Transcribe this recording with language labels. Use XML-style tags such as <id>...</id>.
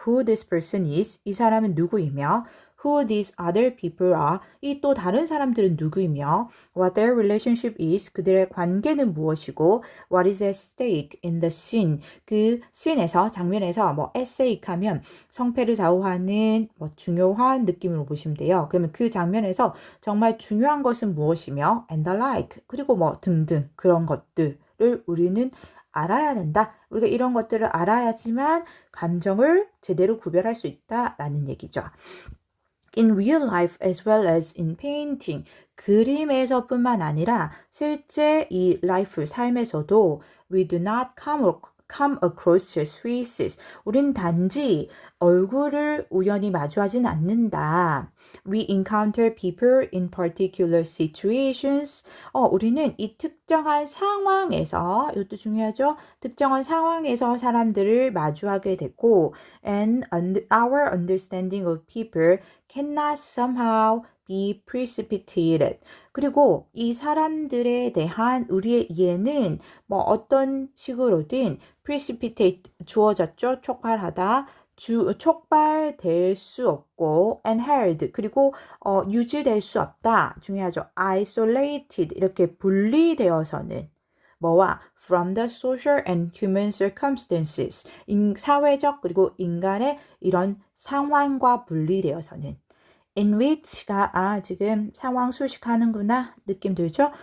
<en>Who this person is,</en> <ko>이 사람은 누구이며</ko> <en>who these other people are,</en> <ko>이 또 다른 사람들은 누구이며</ko> <en>what their relationship is,</en> <ko>그들의 관계는 무엇이고</ko> <en>what is at stake in the scene,</en> <ko>그 씬에서 장면에서 뭐 at stake 하면 성패를 좌우하는 뭐 중요한 느낌으로 보시면 돼요. 그러면 그 장면에서 정말 중요한 것은 무엇이며</ko> <en>and the like,</en> <ko>그리고 뭐 등등 그런 것들을 우리는 알아야 된다. 우리가 이런 것들을 알아야지만 감정을 제대로 구별할 수 있다라는 얘기죠.</ko> <en>In real life as well as in painting.</en> <ko>그림에서뿐만 아니라 실제 이</ko> <en>life,</en> <ko>삶에서도</ko> <en>we do not come across just faces.</en> <ko>우린 단지 얼굴을 우연히 마주하진 않는다.</ko> <en>We encounter people in particular situations.</en> <ko>우리는 이 특정한 상황에서, 이것도 중요하죠. 특정한 상황에서 사람들을 마주하게 됐고,</ko> <en>and our understanding of people cannot somehow be precipitated.</en> <ko>그리고 이 사람들에 대한 우리의 이해는 뭐 어떤 식으로든 precipitate, 주어졌죠. 촉발하다. 촉발될 수 없고</ko> <en>and held,</en> <ko>그리고 유지될 수 없다. 중요하죠. isolated, 이렇게 분리되어서는 뭐와</ko> <en>from the social and human circumstances,</en> <ko>사회적 그리고 인간의 이런 상황과 분리되어서는</ko> <en>in which</en> <ko>가 지금 상황 수식하는구나 느낌 들죠?</ko>